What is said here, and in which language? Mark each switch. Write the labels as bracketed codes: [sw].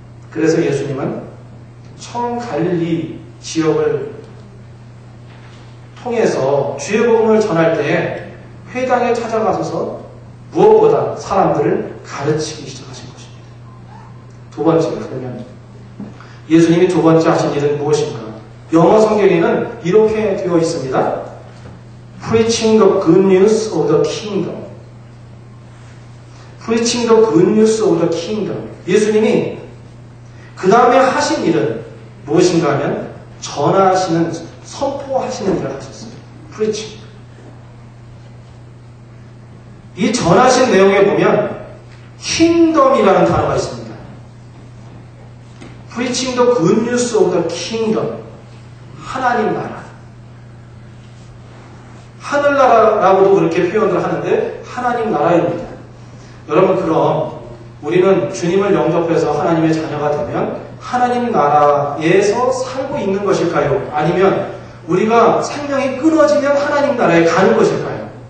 [ko] 그래서 예수님은 처음 갈릴리 지역을 통해서 주의 복음을 전할 때에 회당에 찾아가셔서 무엇보다 사람들을 가르치기 시작하신 것입니다. 두 번째, 그러면 예수님이 두 번째 하신 일은 무엇인가? 영어 성경에는 이렇게 되어 있습니다. [en] Preaching the good news of the kingdom. Preaching the good news of the kingdom. [ko] 예수님이 그 다음에 하신 일은 무엇인가 하면 전하시는, 선포하시는 일을 하셨어요. [en] Preaching. [ko] 이 전하신 내용에 보면 kingdom이라는 단어가 있습니다. [en] Preaching the good news of the kingdom. [ko] 하나님 나라. 하늘나라라고도 그렇게 표현을 하는데 하나님 나라입니다. 여러분 그럼 우리는 주님을 영접해서 하나님의 자녀가 되면 하나님 나라에서 살고 있는 것일까요? 아니면 우리가 생명이 끊어지면 하나님 나라에 가는 것일까요?